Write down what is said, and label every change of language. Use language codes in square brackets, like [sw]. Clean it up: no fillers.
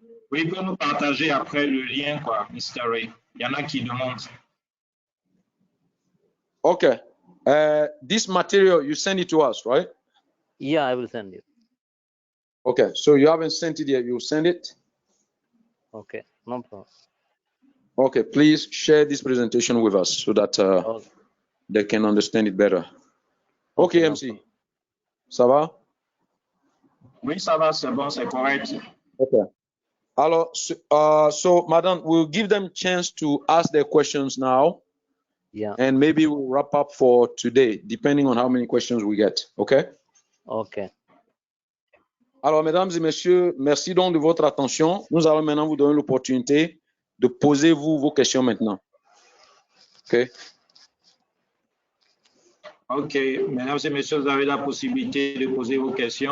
[fr] Oui, il peut nous partager après le lien, quoi, Mr. Ray. Il y en a qui demandent. [en] Okay. This material, you send it to us, right? Yeah, I will send you. Okay. So you haven't sent it yet. You'll send it? Okay, no problem. Okay. Please share this presentation with us so that Okay. they can understand it better. Okay, no MC. problem. [fr] Ça va? Oui, ça va, c'est bon, c'est correct. [en] Okay. [fr] Alors, [en] so, madam, we'll give them chance to ask their questions now. Yeah. And maybe we'll wrap up for today, depending on how many questions we get. Okay? Okay. [fr] Alors, mesdames et messieurs, merci donc de votre attention. Nous allons maintenant vous donner l'opportunité de poser vos questions maintenant. OK? OK, mesdames et messieurs, vous avez la possibilité de poser vos questions.